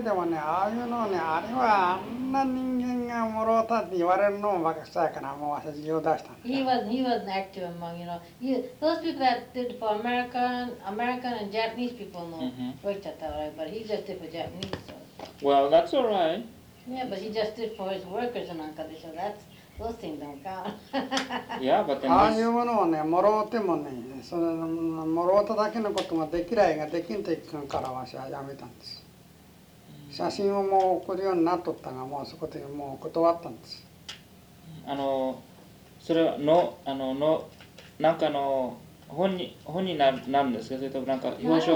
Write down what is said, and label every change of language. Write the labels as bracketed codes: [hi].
[ja] でもね、ああいうのね、あれはあんな人間がもろうたって言われるのもバカくさいから、もうわしは辞表出したの。 [en] He wasn't active among, you know. Those people that did for American and Japanese people know. Worked that way, but he just did for Japanese. So. Well, that's all right. Yeah, but he just did for his workers and uncle, so that's, those things don't count. Yeah, but then [ja] ああいうものをね、もろうてもね、それもろうただけのことができないができんといくから、わしはやめたんです。写真をもう送るようになっとったが、もうそこでもう断ったんです。それはの、なんかの本になるんですか、それともなんか表彰。